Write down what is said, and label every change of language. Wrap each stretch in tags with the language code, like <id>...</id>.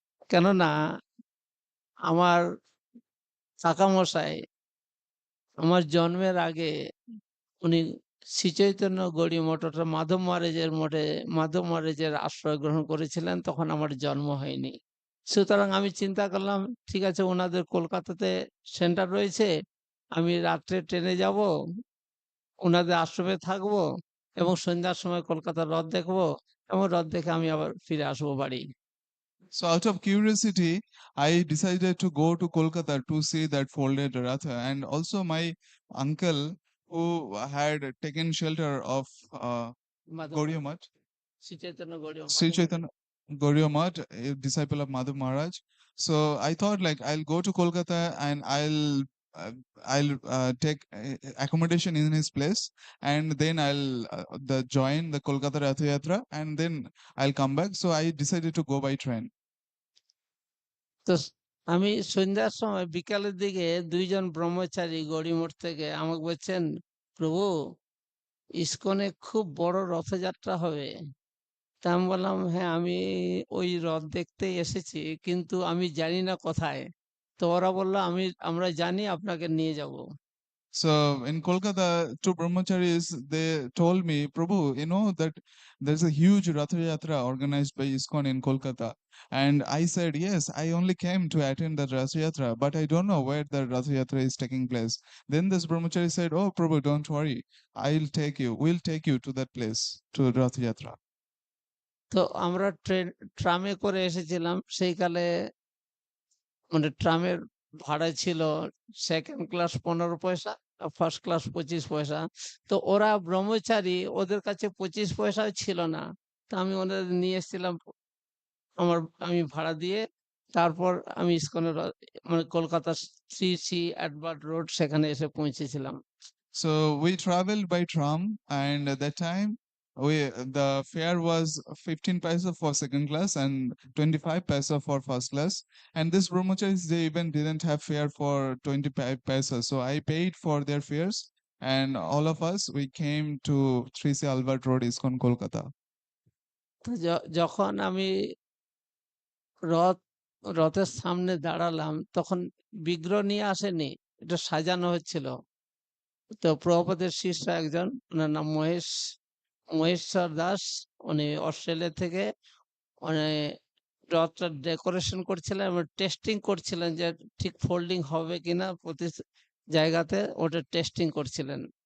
<bn>কেননা আমার কাকামশাই আমার জন্মের আগে উনি শ্রীচৈতন্য গৌড়ীয় মঠ, অর্থাৎ মাধব মহারাজের আশ্রয় গ্রহণ করেছিলেন, তখন আমার জন্ম হয়নি। সুতরাং আমি চিন্তা করলাম, ঠিক আছে ওনাদের কলকাতাতে সেন্টার রয়েছে, আমি রাত্রে ট্রেনে যাব, ওনাদের আশ্রমে থাকবো এবং সন্ধ্যার সময় কলকাতার রথ দেখবো এবং রথ দেখে আমি আবার ফিরে আসবো বাড়ি।</bn> <en>So out of curiosity, I decided to go to Kolkata to see that folded Ratha. And also my uncle, who had taken shelter of Gauriya Math,</en> <bn>Sri Chaitanya Gaudiya</bn> <en>Sri</en> <bn>Math.</bn> <en>Chaitanya Gauriya Math, a disciple of Madhav Maharaj. So I thought, like, I'll go to Kolkata and I'll take accommodation in his place, and then I'll join the Kolkata Rath Yatra, and then I'll come back. So I decided to go by train.</en> <bn>তো আমি সন্ধ্যার সময় বিকালের দিকে দুইজন ব্রহ্মচারী গৌড়ীমঠ থেকে আমাকে বলছেন, প্রভু ইসকনে খুব বড় রথযাত্রা হবে। তা আমি বললাম, হ্যাঁ আমি ওই রথ দেখতেই এসেছি, কিন্তু আমি জানি না কোথায়। তো ওরা বললো, আমরা জানি, আপনাকে নিয়ে যাব।</bn> <en>So in Kolkata, two brahmacharis, they told me, Prabhu, you know that there's a huge Rath Yatra organized by ISKCON in Kolkata. And I said, yes, I only came to attend the Rath Yatra, but I don't know where the Rath Yatra is taking place. Then this brahmachari said, oh, Prabhu, don't worry. We'll take you to that place, to Rath Yatra.</en> <bn>তো আমরা ট্রামে করে এসেছিলাম। সেই কালে মানে ট্রামের ভাড়া ছিল সেকেন্ড ক্লাস 15 পয়সা, ফার্স্ট ক্লাস 25 পয়সা। তো ওরা ব্রহ্মচারী, ওদের কাছে 25 পয়সাও ছিল না। তা আমি ওদের নিয়ে এসেছিলাম, আমি ভাড়া দিয়ে। তারপর আমি ইসকনের মানে কলকাতা শ্রী অ্যাডভার্ট রোড, সেখানে এসে পৌঁছেছিলাম।</bn> <en>So we traveled by tram, and at that time the fare was 15 paisa for second class and 25 paisa for first class. And this brahmacharis, they even didn't have fare for 25 paisa. So I paid for their fares, and all of us, we came to 3C Albert Road, ISKCON, Kolkata.</en> <bn>তো যখন আমি রথ রথের সামনে দাঁড়ালাম তখন বিগ্রহ নিয়ে আসেনি, এটা সাজানো হচ্ছিল। তো প্রভুপাদের শিষ্য একজন, ওনার নাম মহেশ্বর দাস, উনি অস্ট্রেলিয়া থেকে মানে রথটা ডেকোরেশন করছিলেন এবং টেস্টিং করছিলেন যে ঠিক ফোল্ডিং হবে কিনা প্রতি জায়গাতে, ওটা টেস্টিং করছিলেন।</bn>